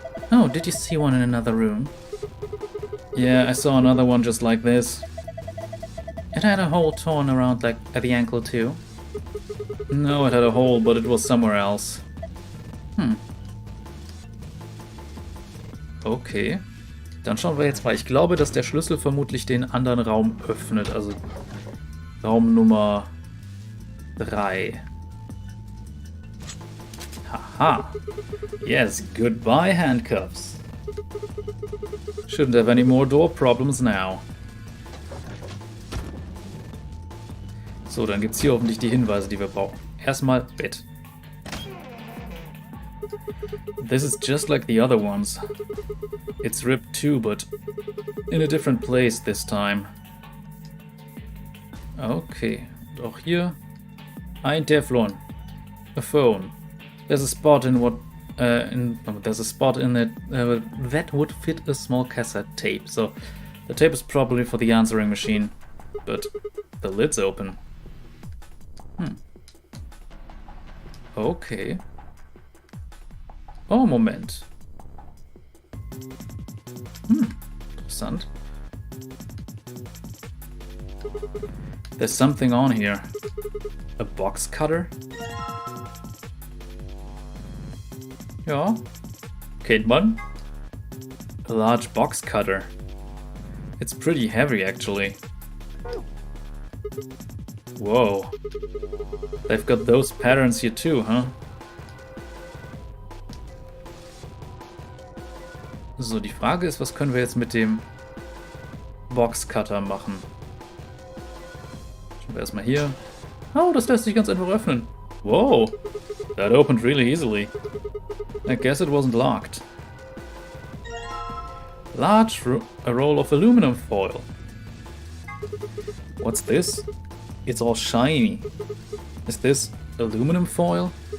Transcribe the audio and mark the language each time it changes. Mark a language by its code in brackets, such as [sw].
[en] Oh, did you see one in another room? Yeah, I saw another one just like this. It had a hole torn around like at the ankle too. No, it had a hole, but it was somewhere else. Okay. [de] Dann schauen wir jetzt mal. Ich glaube, dass der Schlüssel vermutlich den anderen Raum öffnet. Also Raum Nummer 3. [en] Haha. Yes, goodbye handcuffs. Shouldn't have any more door problems now. [de] So, dann gibt es hier hoffentlich die Hinweise, die wir brauchen. Erstmal Bett. [en] This is just like the other ones. It's ripped too, but in a different place this time. [de] Okay, und auch hier ein Teflon. [en] A phone. There's a spot in what there's a spot in it that would fit a small cassette tape. So the tape is probably for the answering machine, but the lid's open. [de] Okay. Oh, Moment. Interessant. [en] There's something on here. A box cutter? [de] Ja. Kennt man? [en] A large box cutter. It's pretty heavy, actually. Whoa. They've got those patterns here too, huh? [de] So, die Frage ist, was können wir jetzt mit dem Boxcutter machen? Schauen wir erstmal hier. Oh, das lässt sich ganz einfach öffnen. [en] Whoa, that opened really easily. I guess it wasn't locked. A roll of aluminum foil. What's this? It's all shiny. Is this aluminum foil?